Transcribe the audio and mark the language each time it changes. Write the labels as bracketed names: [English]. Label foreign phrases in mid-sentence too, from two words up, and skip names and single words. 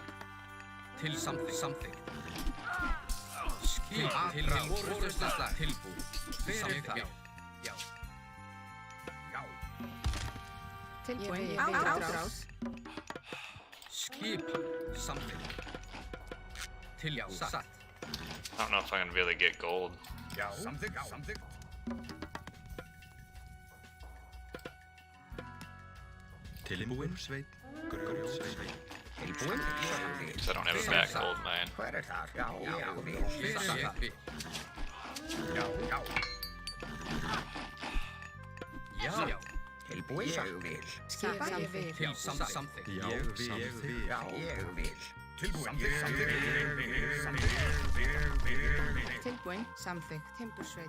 [Icelandic] Til samþykkt. Skipan. Til orustuslag. Tilbúin. Hver þar? Já. Tilbúin. Ég vil. Átrás. Skipan. Samþykkt. Til satt. [English] I don't know if I can really get gold. [Icelandic] Samþykkt. Tilbúin. Sveit. Grjótsveit. [English] Because I don't have a back gold mine. [Icelandic] Hver er þar? Já. Hver þar? Já. Tilbúin, ég vil. Skipan, ég vil. Já, samþykkt. Já, samþykkt. Já, ég vil. Tilbúin. Tilbúin, samþykkt. Timbursveit.